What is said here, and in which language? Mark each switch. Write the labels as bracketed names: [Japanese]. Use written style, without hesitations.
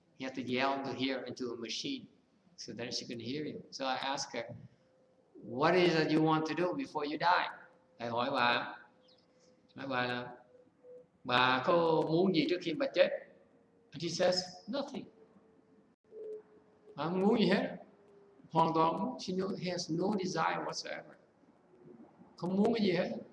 [English] You have to yell to hear into a machine so that she can hear you. So I asked her, what is it you want to do before you die? [Vietnamese] Thầy hỏi bà là bà có muốn gì trước khi bà chết? [English] And she says, nothing. [Vietnamese] Bà không muốn gì hết. Hoàn toàn, [English] she has no desire whatsoever. [Vietnamese] Không muốn cái gì hết.